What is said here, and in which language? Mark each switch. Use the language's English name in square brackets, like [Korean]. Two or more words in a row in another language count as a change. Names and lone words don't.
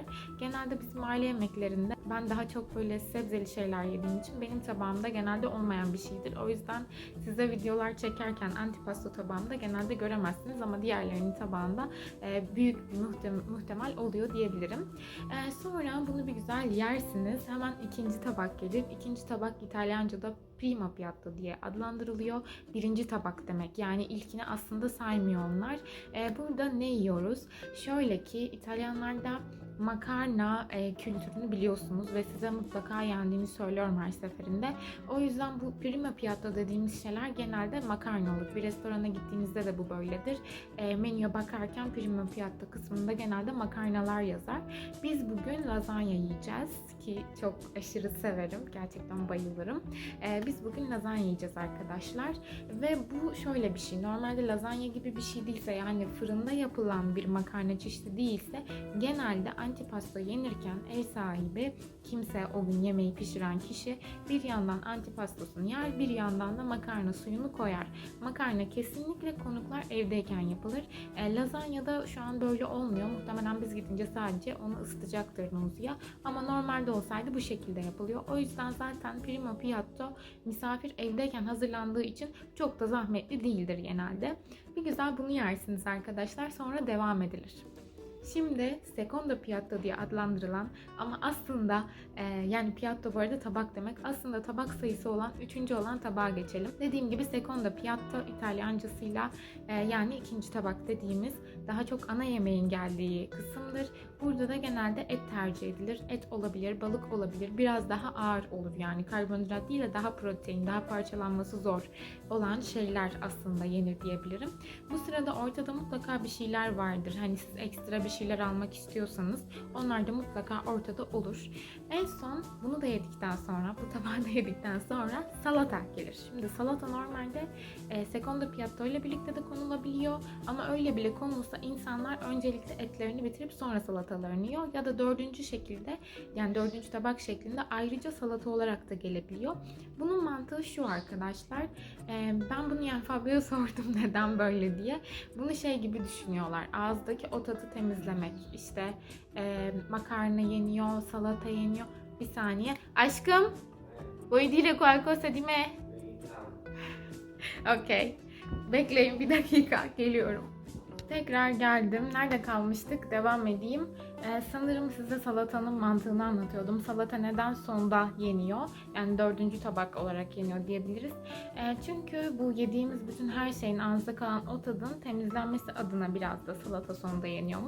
[Turkish] Genelde bizim aile yemeklerinde ben daha çok böyle sebzeli şeyler yediğim için benim tabağımda genelde olmayan bir şeydir. O yüzden size videolar çekerken antipasto tabağımda genelde göremezsiniz ama diğerlerinin tabağında büyük bir muhtemel oluyor diyebilirim. Sonra bunu bir güzel yersiniz. Hemen ikinci tabak gelir. İkinci tabak İtalyanca'da [Italian] primo piatto [Turkish] diye adlandırılıyor. Birinci tabak demek. Yani ilkini aslında saymıyor onlar. Burada ne yiyoruz? Şöyle ki İtalyanlarda makarna kültürünü biliyorsunuz ve size mutlaka yendiğini söylüyorum her seferinde. O yüzden bu [Italian] primo piatto [Turkish] dediğimiz şeyler genelde makarna olur. Bir restorana gittiğinizde de bu böyledir. Menüye bakarken [Italian] primo piatto [Turkish] kısmında genelde makarnalar yazar. Biz bugün lazanya yiyeceğiz ki çok aşırı severim. Gerçekten bayılırım. Biz bugün lazanya yiyeceğiz arkadaşlar. Ve bu şöyle bir şey. Normalde lazanya gibi bir şey değilse, yani fırında yapılan bir makarna çeşidi değilse genelde antipasto yenirken ev sahibi, kimse o gün yemeği pişiren kişi bir yandan antipastosunu yer, bir yandan da makarna suyunu koyar. Makarna kesinlikle konuklar evdeyken yapılır. Lazanyada şu an böyle olmuyor. Muhtemelen biz gidince sadece onu ısıtacaktır Nuzia. Ama normalde olsaydı bu şekilde yapılıyor. O yüzden zaten [Italian] primo piatto [Turkish] misafir evdeyken hazırlandığı için çok da zahmetli değildir genelde. Bir güzel bunu yersiniz arkadaşlar. Sonra devam edilir. Şimdi [Italian] secondo piatto [Turkish] diye adlandırılan ama aslında yani piatto bu arada tabak demek. Aslında tabak sayısı olan 3. olan tabağa geçelim. Dediğim gibi [Italian] secondo piatto [Turkish] İtalyancasıyla yani ikinci tabak dediğimiz daha çok ana yemeğin geldiği kısımdır. Burada da genelde et tercih edilir. Et olabilir, balık olabilir. Biraz daha ağır olur yani karbonhidrat değil de daha protein, daha parçalanması zor olan şeyler aslında yenir diyebilirim. Bu sırada ortada mutlaka bir şeyler vardır. Hani siz ekstra bir şeyler almak istiyorsanız onlar da mutlaka ortada olur. En son bunu da yedikten sonra, bu tabağı da yedikten sonra salata gelir. Şimdi salata normalde [Italian] secondo piatto [Turkish] ile birlikte de konulabiliyor ama öyle bile konulsa insanlar öncelikle etlerini bitirip sonra salatalarını yiyor ya da dördüncü şekilde, yani dördüncü tabak şeklinde ayrıca salata olarak da gelebiliyor. Bunun mantığı şu arkadaşlar, ben bunu yani Fabio'ya sordum neden böyle diye. Bunu şey gibi düşünüyorlar, ağızdaki o tadı temizlemek. İşte makarna yeniyor, salata yeniyor. Bir saniye. Aşkım, [Italian] vuoi dire qualcosa di me? [Turkish] Okey. Bekleyin bir dakika, geliyorum. Tekrar geldim. Nerede kalmıştık? Devam edeyim. Sanırım size salatanın mantığını anlatıyordum. Salata neden sonda yeniyor? Yani 4. tabak olarak yeniyor diyebiliriz. Çünkü bu yediğimiz bütün her şeyin, ağızda kalan o tadın temizlenmesi adına biraz da salata sonda yeniyormuş.